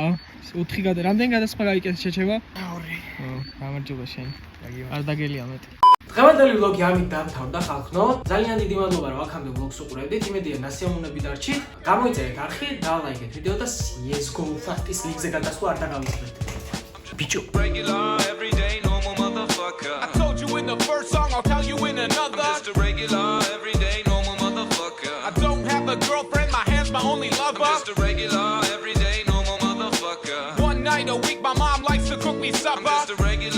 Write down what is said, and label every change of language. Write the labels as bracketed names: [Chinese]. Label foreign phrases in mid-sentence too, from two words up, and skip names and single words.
[Georgian] 4 რამდენი გადასხმა გაიკეთე შეჩება? 2. ხო, გამარჯობა შენ. არ დაგელია მეტი. დღევანდელი ვლოგი ამით დამთავრდა ხალხო. ძალიან დიდი მადლობა რომ აქამდე ვლოგს უყურებდით. იმედია ნასიამოვნები დარჩით. გამოიწერეთ არხი, დალაიქეთ ვიდეო და CS:GO ფაქტის ლიგზე გადასვლა არ დაგავიწყდეთ. ბიჭო. [English] Regular, everyday, normal motherfucker. I told you in the first song, I'll tell you in another. I'm just a regular, everyday, normal motherfucker. I don't have a girlfriend, my hand's my only lover. I'm just a regular, everyday, normal motherfucker. One night a week, my mom likes to cook me supper. I'm just a regular.